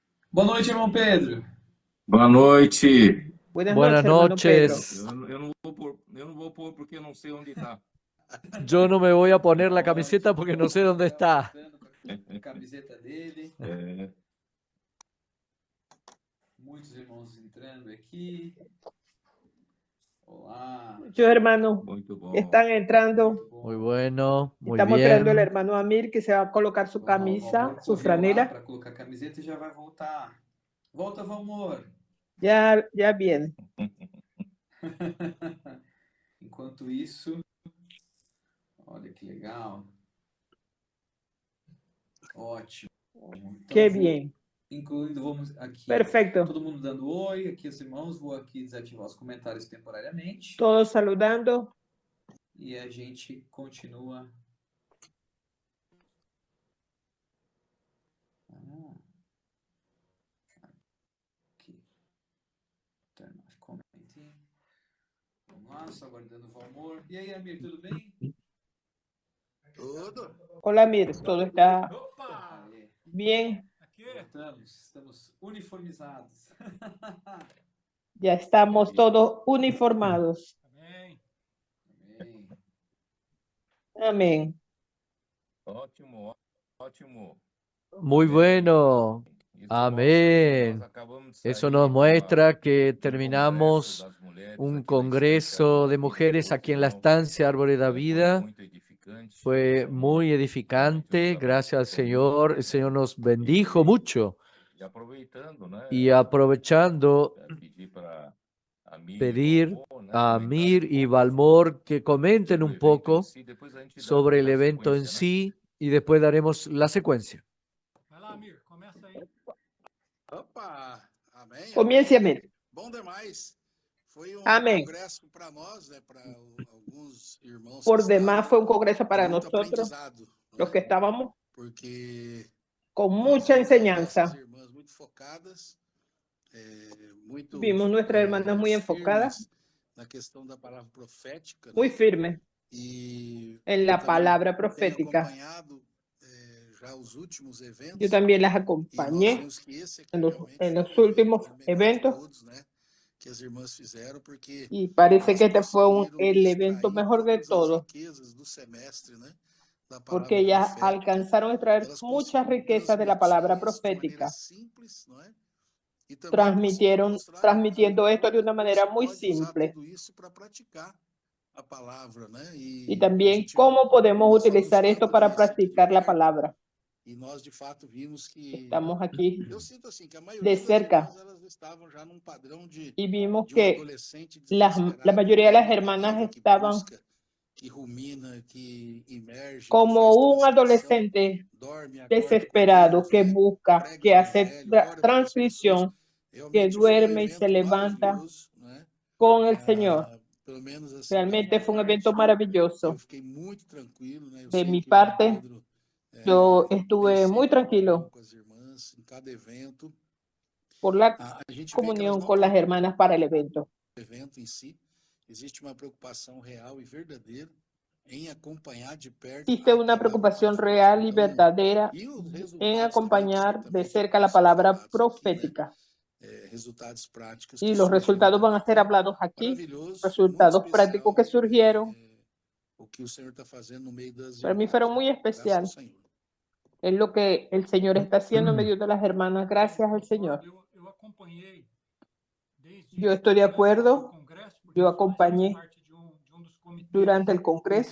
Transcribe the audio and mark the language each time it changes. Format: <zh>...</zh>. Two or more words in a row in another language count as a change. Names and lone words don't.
<pt>Boa noite, irmão Pedro. Boa noite.</pt> <es>Buenas Buenas noches, hermano Pedro. noches.</es> <pt>Eu não vou pôr porque eu não sei onde está.</pt> <es>Yo no me voy a poner la camiseta</es> <pt>Ótimo.</pt> <es>porque no sé dónde</es> <pt>Tá</pt> <es>está.</es> <pt>voltando com a camiseta dele. É, Muitos irmãos entrando aqui. Olá.</pt> <es>Muchos hermanos</es> <pt>muito bom.</pt> <es>están entrando.</es> <pt>Muito bom.</pt> <es>Muy bueno, muy Estamos esperando al bien. hermano Amir que se va a colocar su</es> <pt>Vamos lá, o</pt> <es>camisa,</es> <pt>Valmor</pt> <es>su</es> <pt>correu lá</pt> <es>franela.</es> <pt>para colocar a camiseta e já vai voltar. Volta, Valmor.</pt> <es>Ya viene.</es> <pt>Enquanto isso, olha que legal. Ótimo. Então,</pt> <es>Qué</es> <pt>vou</pt> <es>bien.</es> <pt>incluindo, vamos aqui.</pt> <es>Perfecto.</es> <pt>Todo mundo dando oi, aqui os irmãos. Vou aqui desativar os comentários temporariamente.</pt> <es>Todos saludando.</es> <pt>E a gente continua. Aqui.</pt> <en>Turn off commenting.</en> <pt>Vamos lá, só aguardando o Valmor. E aí, Amir, tudo bem? Tudo.</pt> <es>Hola Amir, todo está</es> <pt>Opa! Aê,</pt> <es>bien.</es> <pt>Aqui. estamos uniformizados.</pt> <es>Ya estamos todos uniformados.</es> <pt>Amém. Amém.</pt> <es>Amén.</es> <pt>Ótimo.</pt> <es>Muy bueno.</es> <pt>Isso</pt> <es>Amén.</es> <pt>mostra que nós acabamos de</pt> <es>Eso</es> <pt>sair</pt> <es>nos</es> <pt>de</pt> <es>muestra que</es> <pt>um congresso</pt> <es>terminamos</es> <pt>das mulheres</pt> <es>un</es> <pt>aqui na</pt> <es>congreso de</es> <pt>Estância</pt> <es>mujeres aquí en la</es> <pt>Árvore</pt> <es>estancia Árboles de la</es> <pt>da Vida.</pt> <es>Vida.</es> <pt>Foi muito edificante.</pt> <es>Fue muy</es> <pt>Realmente</pt> <es>edificante.</es> <pt>Deus</pt> <es>Gracias al</es> <pt>abençoou</pt> <es>Señor.</es> <pt>muito,</pt> <es>El Señor</es> <pt>né?</pt> <es>nos bendijo mucho.</es> <pt>E aproveitando, né?</pt> <es>Y aprovechando,</es> <pt>Pedir para a Miri e</pt> <es>pedir</es> <pt>Valmor, né,</pt> <es>a</es> <pt>comentarem</pt> <es>Mir y</es> <pt>pouco</pt> <es>Valmor que comenten</es> <pt>sobre o</pt> <es>un</es> <pt>evento em</pt> <es>poco</es> <pt>si. Depois a gente</pt> <es>sobre el</es> <pt>dá</pt> <es>evento en</es> <pt>sequência, né?</pt> <es>sí y después daremos la secuencia.</es> <pt>Vai lá, Amir, começa aí. Opa! Amém,</pt> <es>Comience</es> <pt>amém.</pt> <es>Amir.</es> <pt>Bom demais. Foi um</pt> <es>Amém.</es> <pt>congresso para nós, né, para alguns irmãos</pt> <es>Por</es> <pt>que</pt> <es>demás</es> <pt>estavam,</pt> <es>fue un congreso</es> <pt>de</pt> <es>para</es> <pt>muito</pt> <es>nosotros,</es> <pt>aprendizado,</pt> <es>los</es> <pt>né?</pt> <es>que estábamos,</es> <pt>Porque</pt> <es>con</es> <pt>nós</pt> <es>mucha</es> <pt>vimos aí nossas</pt> <es>enseñanza.</es> <pt>irmãs muito focadas, muito</pt> <es>Vimos nuestras hermanas muy enfocadas,</es> <pt>firmes na questão da palavra profética,</pt> <es>muy</es> <pt>né?</pt> <es>firmes</es> <pt>E</pt> <es>en</es> <pt>eu</pt> <es>la</es> <pt>também</pt> <es>palabra</es> <pt>tenho</pt> <es>profética.</es> <pt>acompanhado já os últimos</pt> <es>Yo</es> <pt>eventos</pt> <es>también las</es> <pt>e nós</pt> <es>acompañé</es> <pt>vimos que esse aqui</pt> <es>en</es> <pt>realmente</pt> <es>en</es> <pt>foi</pt> <es>los</es> <pt>o evento</pt> <es>últimos</es> <pt>melhor de</pt> <es>eventos</es> <pt>todos, né? Que as irmãs fizeram,</pt> <es>porque y parece</es> <pt>elas</pt> <es>que este fue</es> <pt>conseguiram</pt> <es>el evento</es> <pt>extrair</pt> <es>mejor de</es> <pt>todas as</pt> <es>todos,</es> <pt>riquezas do semestre, né? Da</pt> <es>porque</es> <pt>palavra</pt> <es>ellas</es> <pt>profética.</pt> <es>alcanzaron a extraer</es> <pt>Elas</pt> <es>muchas</es> <pt>conseguiram</pt> <es>riquezas de la</es> <pt>transmitir</pt> <es>palabra</es> <pt>isso de maneira</pt> <es>profética,</es> <pt>simples, não é? E também conseguiram mostrar</pt> <es>transmitiendo esto de una</es> <pt>como se</pt> <es>manera muy</es> <pt>pode usar</pt> <es>simple,</es> <pt>tudo isso para praticar a palavra, né?</pt> <es>y</es> <pt>E a</pt> <es>también</es> <pt>gente</pt> <es>cómo podemos</es> <pt>não só nos</pt> <es>utilizar esto</es> <pt>toca ver</pt> <es>para</es> <pt>isso aqui de</pt> <es>practicar la</es> <pt>perto,</pt> <es>palabra.</es> <pt>e nós de fato vimos que</pt> <es>Estamos aquí</es> <pt>eu sinto assim que a</pt> <es>de</es> <pt>maioria das</pt> <es>cerca</es> <pt>irmãs elas estavam já num padrão</pt> <es>y vimos</es> <pt>de um</pt> <es>que</es> <pt>adolescente</pt> <es>la</es> <pt>desesperado</pt> <es>mayoría de las</es> <pt>querendo a</pt> <es>hermanas</es> <pt>palavra, que</pt> <es>estaban</es> <pt>busca, que rumina, que imerge, que</pt> <es>como</es> <pt>faz</pt> <es>un</es> <pt>transcrição,</pt> <es>adolescente</es> <pt>dorme, acorda com a</pt> <es>desesperado que</es> <pt>Bíblia,</pt> <es>busca,</es> <pt>prega o</pt> <es>que hace</es> <pt>evangelho, ora pelas pessoas.</pt> <es>transcripción, que</es> <pt>Realmente foi um</pt> <es>duerme y se</es> <pt>evento</pt> <es>levanta</es> <pt>maravilhoso, né?</pt> <es>con el Señor.</es> <pt>Pelo menos assim da</pt> <es>Realmente</es> <pt>minha</pt> <es>fue un evento</es> <pt>parte, eu</pt> <es>maravilloso.</es> <pt>fiquei muito tranquilo, né? Eu</pt> <es>De</es> <pt>sei</pt> <es>mi</es> <pt>que o irmão</pt> <es>parte,</es> <pt>Pedro</pt> <es>yo estuve</es> <pt>pensa em</pt> <es>muy</es> <pt>comunhão</pt> <es>tranquilo</es> <pt>com as irmãs em cada evento.</pt> <es>por la</es> <pt>A gente vê que elas</pt> <es>comunión</es> <pt>não</pt> <es>con</es> <pt>estão</pt> <es>las hermanas para el evento.</es> <pt>no evento em si, existe uma preocupação real e verdadeira em acompanhar de perto</pt> <es>Existe</es> <pt>a</pt> <es>una</es> <pt>palavra</pt> <es>preocupación</es> <pt>profética.</pt> <es>real y</es> <pt>Então,</pt> <es>verdadera</es> <pt>e os</pt> <es>en</es> <pt>resultados também que</pt> <es>acompañar de</es> <pt>também</pt> <es>cerca</es> <pt>vão</pt> <es>la</es> <pt>ser</pt> <es>palabra</es> <pt>falados aqui, né?</pt> <es>profética.</es> <pt>Resultados práticos</pt> <es>Y</es> <pt>que</pt> <es>los</es> <pt>surgiram</pt> <es>resultados van</es> <pt>também.</pt> <es>a ser</es> <pt>Então,</pt> <es>hablados aquí,</es> <pt>maravilhoso, muito</pt> <es>resultados prácticos que</es> <pt>especial</pt> <es>surgieron.</es> <pt>o que o Senhor está fazendo no meio das</pt> <es>Para mí</es> <pt>irmãs,</pt> <es>fueron</es> <pt>né?</pt> <es>muy</es> <pt>Graças ao</pt> <es>especial.</es> <pt>Senhor.</pt> <es>Es lo que el Señor está haciendo en medio de las hermanas, gracias al Señor.</es> <pt>Eu acompanhei desde</pt> <es>Yo estoy de</es> <pt>antes do</pt> <es>acuerdo,</es> <pt>congresso, porque</pt> <es>yo</es> <pt>nós fazemos</pt> <es>acompañé</es> <pt>parte de dos comitês.</pt> <es>durante el Congreso,</es>